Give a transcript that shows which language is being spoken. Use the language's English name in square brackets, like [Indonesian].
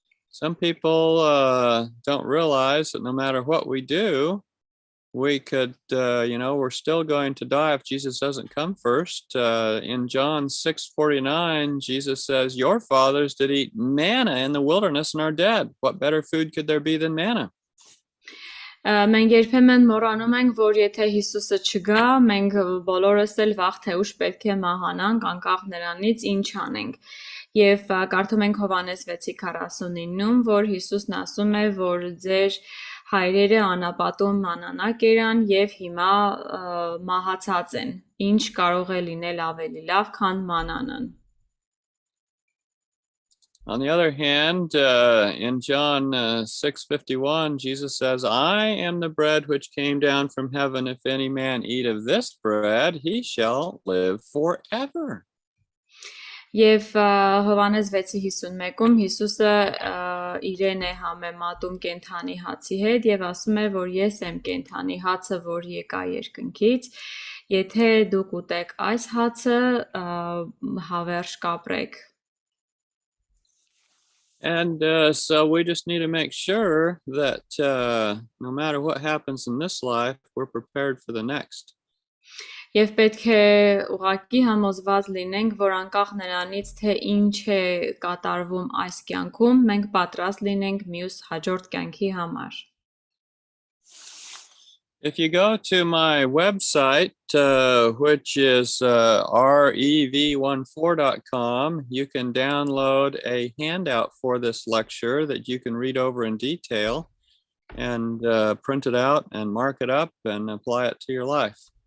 [English] Some people don't realize that no matter what we do, we could, we're still going to die if Jesus doesn't come first. In John 6:49, Jesus says, your fathers did eat manna in the wilderness and are dead. What better food could there be than manna? [Armenian] Մենք երբեմն մոռանում ենք, որ եթե Հիսուսը չգա, մենք բոլորս էլ վաղ թե ուշ պետք է մահանանք, անկախ նրանից ինչ անենք։ Եվ կարդում ենք Հովհաննես 6:49-ում, որ Հիսուսն ասում է, որ ձեր հայրերը անապատում մանանակ երան եւ հիմա մահացած են։ Ինչ կարող է լինել ավելի լավ, քան մանանան։ [English] On the other hand, in John 6:51, Jesus says, I am the bread which came down from heaven. If any man eat of this bread, he shall live forever. [Armenian] Եվ Հովհաննես 6:51-ում Հիսուսը իրեն է համեմատում կենդանի հացի հետ եւ ասում է, որ ես եմ կենդանի հացը, որ եկա երկնքից, եթե դուք ուտեք այս հացը, հավերժ կապրեք։ [English] And so we just need to make sure that no matter what happens in this life, we're prepared for the next. [Armenian] Եվ պետք է ուղղակի համոզված լինենք, որ անկախ նրանից, թե ինչ է կատարվում այս կյանքում, մենք պատրաստ լինենք մյուս հաջորդ կյանքի համար։ [English] If you go to my website, which is rev14.com, you can download a handout for this lecture that you can read over in detail. and print it out and mark it up and apply it to your life.